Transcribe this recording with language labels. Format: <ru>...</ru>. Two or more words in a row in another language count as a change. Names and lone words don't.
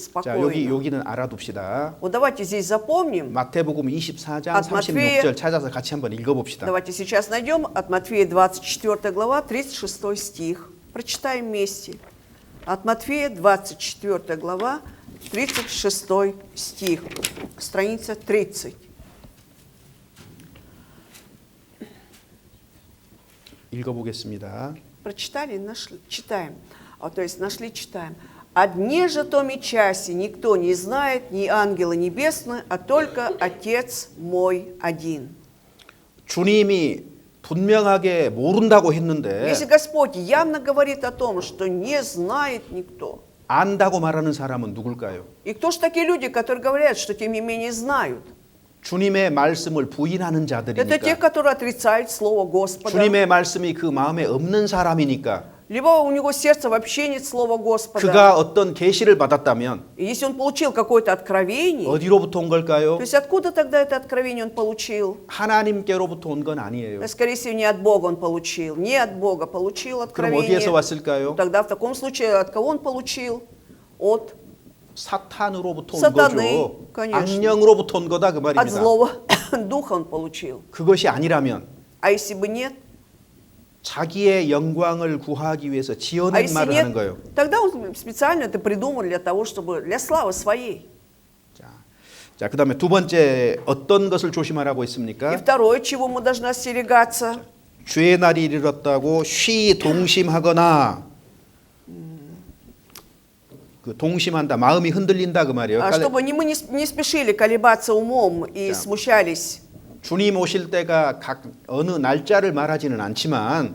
<ko>자,</ko> <ru>спокойно.</ru> <ko>여기는 알아둡시다.</ko> <ru>Вот давайте здесь запомним.</ru> <ko>마태복음 24장</ko> <ru>От Матфея.</ru> <ko>36절 찾아서 같이 한번 읽어봅시다.</ko> <ru>Давайте сейчас найдем от Матфея 24 глава, 36 стих. Прочитаем вместе. От Матфея 24 глава, 36 стих. Страница 30.</ru> <ko>읽어보겠습니다.</ko> <ru>Прочитали, нашли, читаем. То есть нашли, читаем. «О дне же том и часе никто не знает, ни ангелы небесные, а только Отец мой один».</ru> <ko>주님이 분명하게 모른다고 했는데</ko> <ru>Если Господь явно говорит о том, что не знает никто,</ru> <ko>안다고 말하는 사람은 누굴까요?</ko> <ru>и кто же такие люди, которые говорят, что тем не менее знают?</ru> <ko>주님의 말씀을 부인하는</ko> <ru>Это те,</ru> <ko>자들이니까</ko> <ru>которые отрицают Слово Господа.</ru> <ko>주님의 말씀이 그 마음에 없는 사람이니까</ko> <ru>Либо у него сердце вообще нет Слова Господа.</ru> <ko>그가 어떤 계시를 받았다면</ko> <ru>И если он получил какое-то откровение,</ru> <ko>어디로부터 온 걸까요?</ko> <ru>то есть откуда тогда это откровение он получил?</ru> <ko>하나님께로부터 온 건 아니에요.</ko> <ru>Скорее всего, не от Бога он получил. Не от Бога получил</ru> <ko>그럼</ko> <ru>откровение.</ru> <ko>어디에서 왔을까요?</ko> <ru>Тогда в таком случае от кого он получил? От</ru> <ko>사탄으로부터 온 사탄의, 거죠.</ko> <ru>конечно.</ru> <ko>악령으로부터 온 거다 그</ko> <ru>от</ru> <ko>말입니다.</ko> <ru>злого духа он получил.</ru> <ko>그것이 아니라면</ko> <ru>А если бы нет?</ru> <ko>자기의 영광을 구하기 위해서</ko> <ru>А</ru> <ko>지어낸</ko> <ru>если</ru> <ko>말을 하는</ko> <ru>нет,</ru> <ko>거예요.</ko> <ru>тогда он специально это придумал для того, чтобы для славы своей.</ru> <ko>자, 그다음에 두 번째 어떤 것을 조심하라고</ko> <ru>И</ru> <ko>했습니까?</ko> <ru>второе, чего мы должны остерегаться,</ru> <ko>주의 날이 이르렀다고 쉬 동심하거나 그 동심한다 마음이 흔들린다 그 말이에요.</ko> <ru>чтобы мы не спешили колебаться умом и Да. смущались.</ru> <ko>주님 오실 때가 각 어느 날짜를 말하지는 않지만</ko>